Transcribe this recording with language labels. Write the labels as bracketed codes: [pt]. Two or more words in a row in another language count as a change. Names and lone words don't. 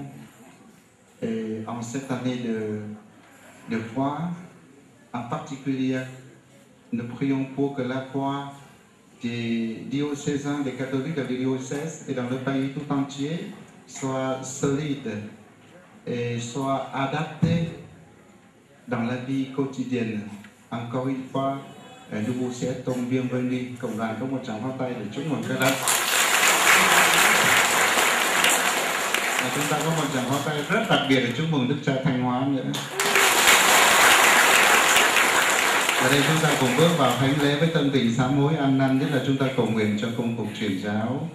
[fr] Et en cette année de foi, en particulier, nous prions pour que la foi des diocésains, des catholiques de diocèse et dans le pays tout entier soit solide et soit adaptée dans la vie quotidienne. Encore une fois, nous vous souhaitons bienvenue. [vi] Cộng đoàn có một tràng pháo tay để chúc mừng các bạn. Chúng ta có một tràng pháo tay rất đặc biệt để chúc mừng Đức Cha Thanh Hóa nữa. Ở đây chúng ta cùng bước vào thánh lễ với tâm tình sám hối ăn năn, nhất là chúng ta cầu nguyện cho công cuộc truyền giáo.